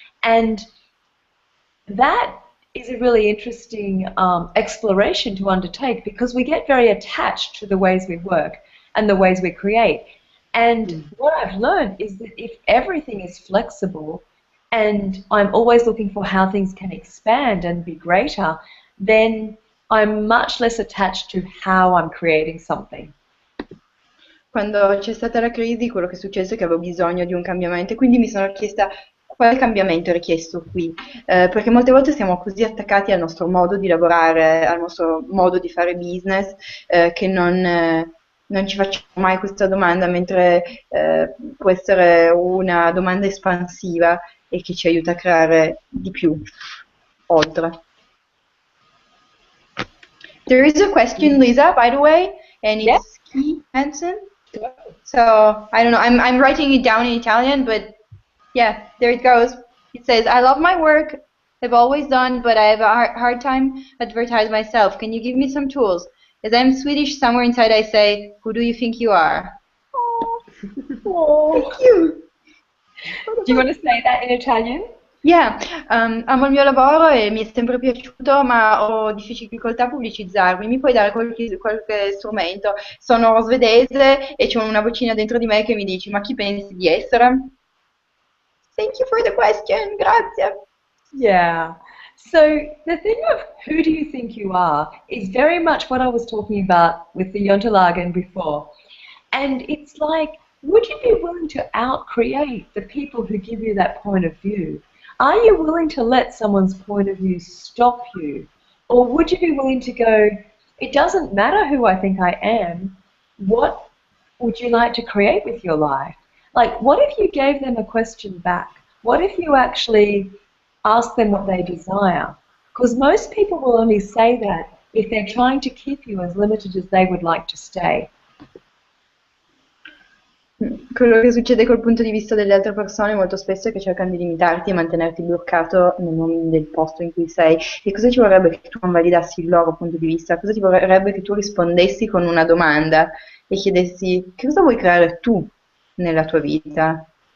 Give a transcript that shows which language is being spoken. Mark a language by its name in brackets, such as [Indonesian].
[English] And that is a really interesting exploration to undertake, because we get very attached to the ways we work and the ways we create. And what I've learned is that if everything is flexible and I'm always looking for how things can expand and be greater, then I'm much less attached to how I'm creating something. [Italian] Quando c'è stata la crisi, quello che è successo è che avevo bisogno di un cambiamento e quindi mi sono chiesta quale cambiamento è richiesto qui? Perché molte volte siamo così attaccati al nostro modo di lavorare, al nostro modo di fare business, che non ci facciamo mai questa domanda, mentre può essere una domanda espansiva e che ci aiuta a creare di più, oltre. [English] There is a question, Lisa, by the way, and Yeah. it's Key Hansen. So I don't know. I'm writing it down in Italian, but yeah, there it goes. It says, "I love my work. I've always done, but I have a hard time advertise myself. Can you give me some tools? As I'm Swedish, somewhere inside I say, who do you think you are?" Oh. Thank you. Do you want to say that in Italian? [Italian] Yeah, amo il mio lavoro e mi è sempre piaciuto, ma ho difficoltà a pubblicizzarmi. Mi puoi dare qualche strumento? Sono svedese e c'è una vocina dentro di me che mi dice: ma chi pensi di essere? [English] Thank you for the question, grazie. Yeah. So the thing of who do you think you are is very much what I was talking about with the Jonterlagen before. And it's like, would you be willing to outcreate the people who give you that point of view? Are you willing to let someone's point of view stop you? Or would you be willing to go, it doesn't matter who I think I am, what would you like to create with your life? Like, what if you gave them a question back? What if you actually ask them what they desire? Because most people will only say that if they're trying to keep you as limited as they would like to stay. [Italian] Quello che succede col punto di vista delle altre persone molto spesso è che cercano di limitarti e mantenerti bloccato nel posto in cui sei. E cosa ci vorrebbe che tu non validassi il loro punto di vista? Cosa ci vorrebbe che tu rispondessi con una domanda e chiedessi: che cosa vuoi creare tu nella tua vita?